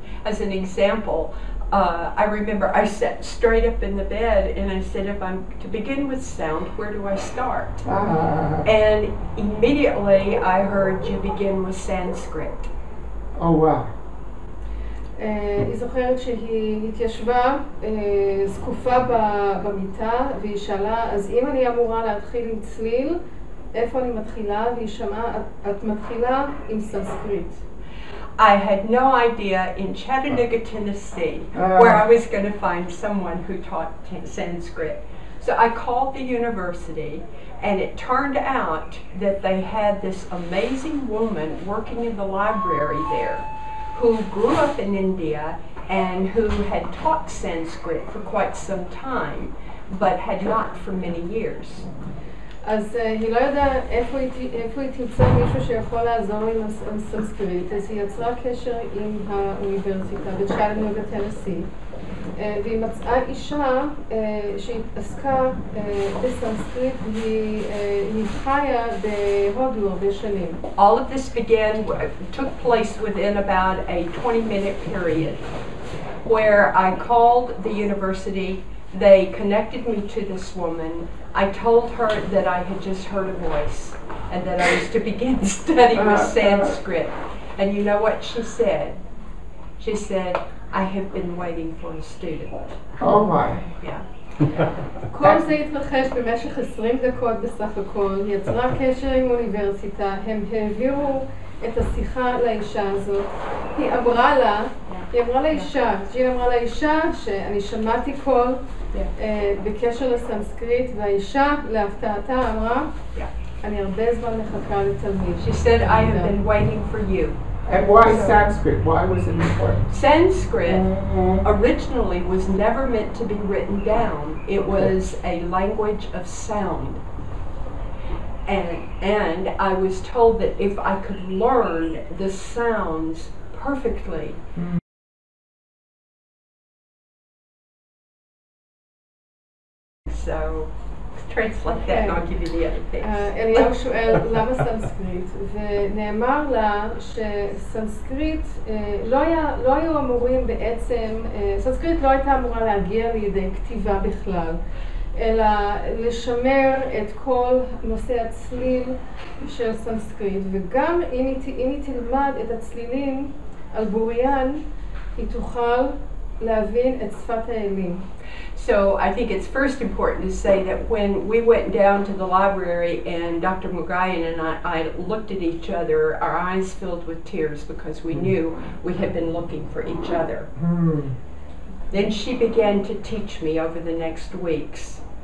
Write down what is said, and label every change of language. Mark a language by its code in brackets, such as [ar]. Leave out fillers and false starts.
[en] As an example, I remember I sat straight up in the bed and I said, if I'm to begin with sound, where do I start? And immediately I heard you begin with Sanskrit. Oh, wow. [he] היא זוכרת שהיא התיישבה זקופה במיטה והיא שאלה, אז אם אני אמורה להתחיל עם צליל, איפה אני מתחילה? והיא שמעה, את מתחילה עם סנסקריט. [en] I had no idea in Chattanooga, Tennessee, where I was going to find someone who taught Sanskrit. So I called the university, and it turned out that they had this amazing woman working in the library there who grew up in India and who had taught Sanskrit for quite some time, but had not for many years. [he] אז היא לא יודעת איפה היא תמצא מישהו שיכול לעזור עם הסנסקריט, אז היא יצרה קשר עם האוניברסיטה בצ'אטנוגה טנסי, והיא מצאה אישה שהתעסקה בסנסקריט, והיא חיה בהודו הרבה שנים. [en] All of this took place within about a 20-minute period where I called the university. They connected me to this woman. I told her that I had just heard a voice and that I was to begin studying with Sanskrit. And you know what she said? She said, I have been waiting for a student. Oh my. Yeah. [he] כל זה התרחש במשך 20 דקות בסך הכל, היא יצרה קשר עם אוניברסיטה, הם העבירו את השיחה לאישה הזאת. היא אמרה לאישה, ג'ין אמרה לאישה שאני שמעתי קול בקשר לסנסקריט, והאישה להפתעתה אמרה, אני הרבה זמן מחכה לתלמיד. [en] She said, I have been waiting for you. And why Sanskrit? Why was it important? Sanskrit originally was never meant to be written down. It was a language of sound. And I was told that if I could learn the sounds perfectly, so translate that and I'll give you the other piece. [he] אליהו שואל למה סנסקריט, ונאמר לה שסנסקריט לא היו אמורים בעצם, סנסקריט לא הייתה אמורה להגיע לידי כתיבה בכלל, אלא לשמר את כל נושא הצליל של סנסקריט, וגם אם היא תלמד את הצלילים על בוריין, היא תוכל להבין את שפת האלים. [en] So I think it's first important to say that when we went down to the library and Dr. Mugayan and I looked at each other, our eyes filled with tears because we knew we had been looking for each other. Then she began to teach me over the next weeks.